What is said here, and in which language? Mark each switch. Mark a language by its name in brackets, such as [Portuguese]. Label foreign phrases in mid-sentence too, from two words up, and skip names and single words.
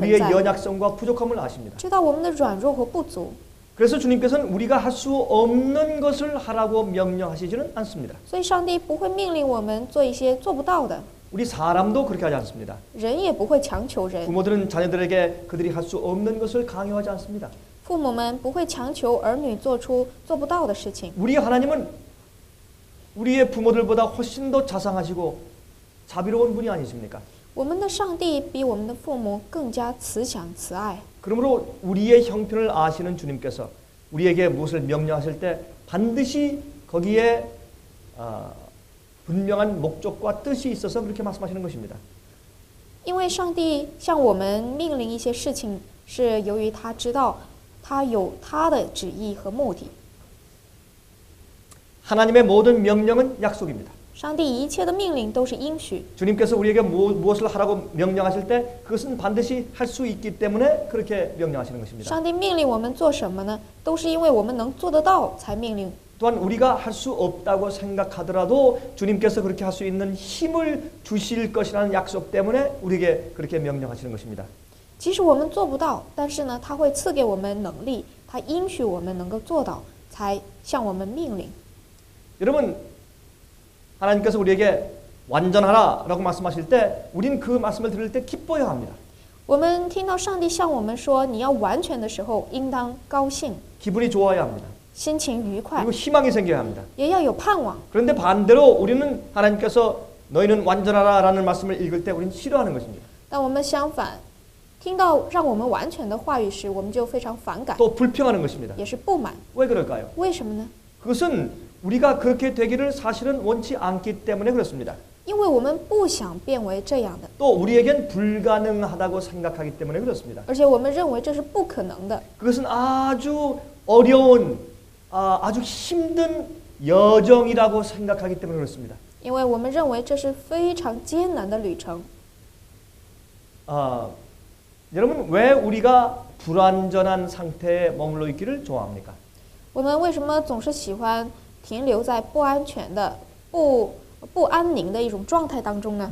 [Korean] 우리의 [Chinese] 在， [Korean] 연약성과 부족함을 아십니다. [Chinese] 知道我们的软弱和不足， [Korean] 그래서 주님께서는 우리가 할 수 없는 것을 하라고 명령하시지는 않습니다. [Chinese] 所以上帝不会命令我们做一些做不到的， [Korean] 우리 사람도 그렇게 하지 않습니다. [Chinese] 人也不会强求人， [Korean] 부모들은 자녀들에게 그들이 할 수 없는 것을 강요하지 않습니다. [Chinese] 父母们不会强求儿女做出做不到的事情。 [Korean] 우리 하나님은 우리의 부모들보다 훨씬 더 자상하시고 자비로운 분이 아니십니까? [Chinese] 我们的上帝比我们的父母更加慈祥慈爱， [Korean] 그러므로 우리의 형편을 아시는 주님께서 우리에게 무엇을 명령하실 때 반드시 거기에 분명한 목적과 뜻이 있어서 그렇게 말씀하시는 것입니다. [Chinese] 因为上帝向我们命令一些事情，是由于他知道他有他的旨意和目的。 [Korean] 하나님의 모든 명령은 약속입니다. [Chinese] 上帝一切的命令都是应许， [Korean] 주님께서 우리에게 무엇을 하라고 명령하실 때 그것은 반드시 할 수 있기 때문에 그렇게 명령하시는 것입니다. [Chinese] 上帝命令我们做什么呢？都是因为我们能做得到才命令。 [Korean] 또한 우리가 할 수 없다고 생각하더라도 주님께서 그렇게 할 수 있는 힘을 주실 것이라는 약속 때문에 우리에게 그렇게 명령하시는 것입니다. [Chinese] 即使我们做不到，但是呢，他会赐给我们能力，他应许我们能够做到，才向我们命令。 [Korean] 여러분, 하나님께서 우리에게 완전하라라고 말씀하실 때 우린 그 말씀을 들을 때 기뻐해야 합니다. [Chinese] 我们听到上帝向我们说你要完全的时候，应当高兴， [Korean] 기분이 좋아야 합니다. [Chinese] 心情愉快， [Korean] 그리고 희망이 생겨야 합니다. [Chinese] 也要有盼望。 [Korean] 그런데 반대로 우리는 하나님께서 너희는 완전하라라는 말씀을 읽을 때 우리는 싫어하는 것입니다. [Chinese] 但我们相反，听到让我们完全的话语时，我们就非常反感， [Korean] 또 불평하는 것입니다. [Chinese] 也是不满。 [Korean] 왜 그럴까요? [Chinese] 为什么呢？ [Korean] 그것은 우리가 그렇게 되기를 사실은 원치 않기 때문에 그렇습니다. [Chinese] 因为我们不想变为这样的， [Korean] 또 우리에겐 불가능하다고 생각하기 때문에 그렇습니다. [Chinese] 而且我们认为这是不可能的。 [Korean] 그것은 아주 어려운 아주 힘든 여정이라고 생각하기 때문에 그렇습니다. [Chinese] 因为我们认为这是非常艰难的旅程。 [Korean] 여러분 왜 우리가 불완전한 상태에 머물러 있기를 좋아합니까? [Chinese] 我们为什么总是喜欢停留在不安全的、不安宁的一种状态当中呢？